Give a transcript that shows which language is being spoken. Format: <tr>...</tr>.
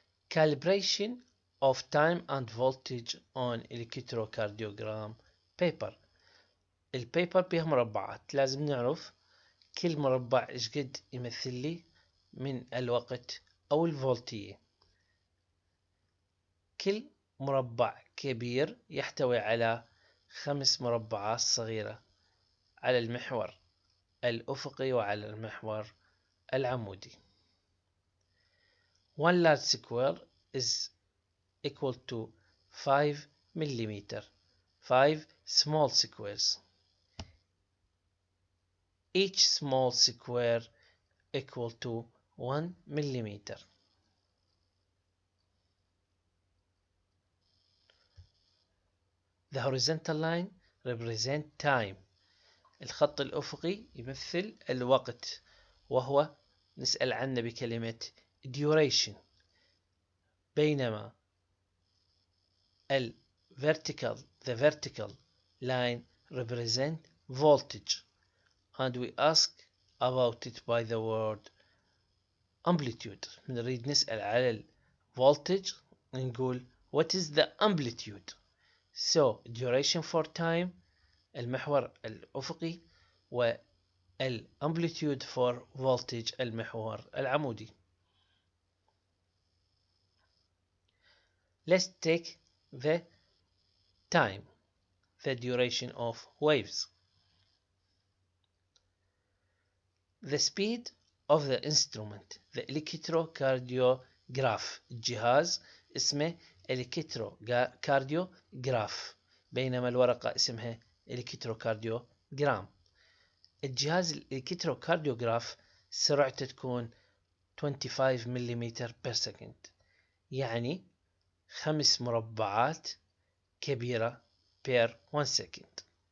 <en>Calibration of time and voltage on electrocardiogram paper.</en> <ar>البيبر بيها مربعات، لازم نعرف كل مربع ايش قد يمثل لي من الوقت او الفولتية. كل مربع كبير يحتوي على 5 مربعات صغيرة على المحور الأفقي وعلى المحور العمودي.</ar> <en>One large square is equal to 5 millimeter. 5 small squares. Each small square equal to 1 millimeter. The horizontal line represent time.</en> <ar>الخط الأفقي يمثل الوقت وهو نسأل عنه بكلمة duration.</ar> <en>بينما the vertical line represent voltage and we ask about it by the word amplitude.</en> <ar>نريد نسأل على voltage نقول</ar> <en>what is the amplitude. So duration for time</en> <ar>المحور الأفقي</ar> <en>والamplitude for voltage</en> <ar>المحور العمودي.</ar> <en>Let's take the time, the duration of waves. The speed of the instrument, the electrocardiograph.</en> <ar>الجهاز اسمه electrocardiograph بينما الورقة اسمها electrocardiogram. الجهاز electrocardiograph سرعته تكون 25 ملم</ar> <en>per second</en> <ar>يعني 5 مربعات كبيرة per 1 second.</ar>